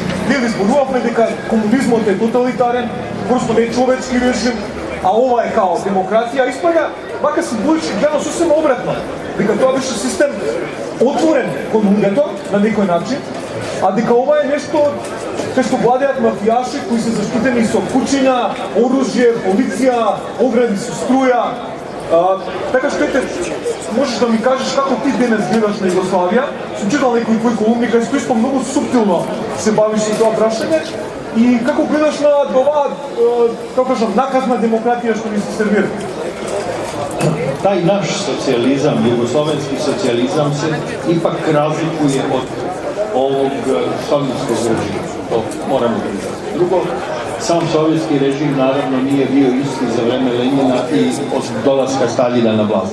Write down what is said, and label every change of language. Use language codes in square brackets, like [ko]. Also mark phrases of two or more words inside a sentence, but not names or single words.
[mk] Ние зборувавме дека комунизмот е тоталитарен, просто не човечки режим, а ова е као демократија, испаѓа вака символички гледано сосема обратно, дека тоа беше систем отворен кон луѓето на некој начин, а дека ова е нешто кај што владеат мафијаши кои се заштитени со кучиња, оружје, полиција, огради со струја. Така што ете, можеш да ми кажеш како ти денес гледаш на Југославија, сум читал некои твои колумни кај што исто многу суптилно се бавиш со тоа прашање. И како гледаш на оваа, како кажам, наказна демократија што ни се сервира? [sr] Taj naš socijalizam, jugoslovenski socijalizam se ipak razlikuje od ovog sovjetskog režima. To moramo priznati. Drugo, sam sovjetski režim naravno nije bio isti za vreme Lenjina i od dolaska Staljina na vlast.